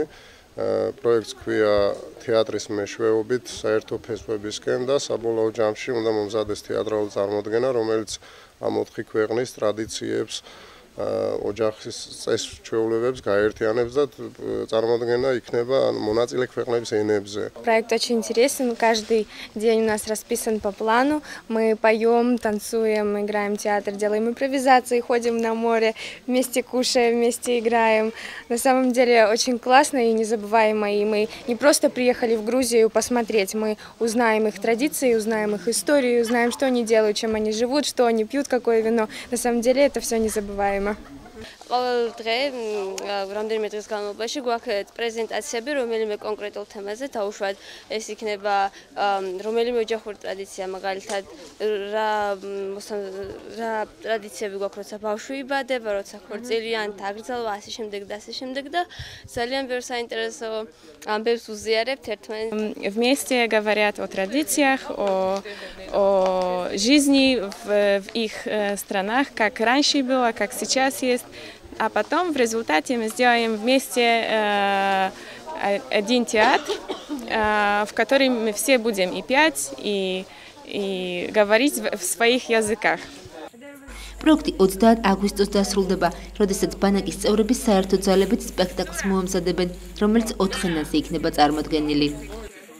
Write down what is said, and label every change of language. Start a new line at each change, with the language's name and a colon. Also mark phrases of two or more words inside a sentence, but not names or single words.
Georgian: პროექტს ქვია თეატრის მეშვეობით საერთო ფესვებისკენ და საბოლოო ჯამში უნდა მომზადდეს თეატრალური წარმოდგენა, რომელიც ამ 4 ქვეყნის ტრადიციებს, ოჯახის წესჩვეულებებს გაერთიანებს და წარმოდგენა იქნება მონაწილე ქვეყნების ენებზე.
Russian: Проект очень интересен, каждый день у нас расписан по плану. Мы поем, танцуем, играем в театр, делаем импровизации, ходим на море, вместе кушаем, вместе играем. На самом деле очень классно и незабываемо, и мы не просто приехали в Грузию посмотреть, мы узнаем их традиции, узнаем их историю, узнаем, что они делают, чем они живут, что они пьют, какое вино. На самом деле это все незабываемо.
Georgian: ყოველ დღე რამდენიმე დღის განმავლობაში გვაქვს პრეზენტაციები რომელიმე კონკრეტულ თემაზე, დაუშვათ ეს იქნება რომელიმე ოჯახური ტრადიცია, მაგალითად რა ტრადიციები გვაქვს, როცა ბავშვი იბადება, როცა ქორწილიან, თაგრძალვა, ასე შემდეგ და ასე შემდეგ და ძალიან ბევრ საინტერესო ამბებს უზიარებთ ერთმანეთს.
Russian: Вместе говорят о традициях, о жизни в их странах, как раньше было, как сейчас есть. А потом в результате мы сделаем вместе один театр, в котором мы все будем и петь, и говорить в своих языках.
Georgian: პროექტი 30 აგვისტოს დასრულდება, როდესაც ბანაკის წევრები საერთო ძალებით სპექტაკლს მოამზადებენ, რომელიც 4 ენაზე იქნება წარმოდგენილი.